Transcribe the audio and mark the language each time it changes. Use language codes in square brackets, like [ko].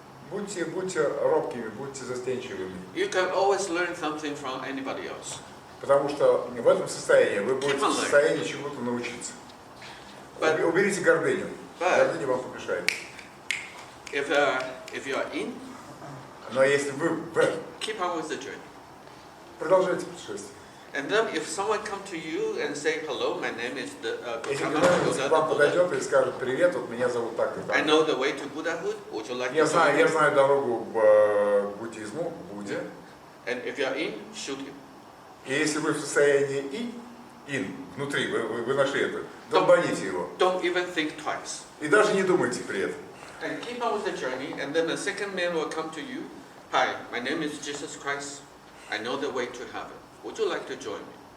[ru] будьте робкими, будьте застенчивыми. [en] You can always learn something from anybody else. [ru] Потому что в этом состоянии вы будете в состоянии чему-то научиться. Уберите гордыню. Гордыня вам помешает. [en] If you are in, [ru] Но если вы [en] keep on with the journey. [ru] продолжайте путешествие. [en] And then if someone come to you and say, hello, my name is [ru] Если кто-нибудь к вам подойдет и скажет: привет, вот меня зовут так и [en] I [ru] так. [en] know the way to Buddhahood. Would you like [ru] Я [en] to join me? [ru] знаю дорогу к буддизму, к Будде. [en] And if you are in, shoot him. [ru] И если вы в состоянии внутри, вы нашли это, долбаните его. [en] Don't even think twice. [ru] И даже не думайте при этом. [en] And keep on with the journey, and then the second man will come to you. Hi, my name is Jesus Christ. I know the way to heaven. Would you like to join me?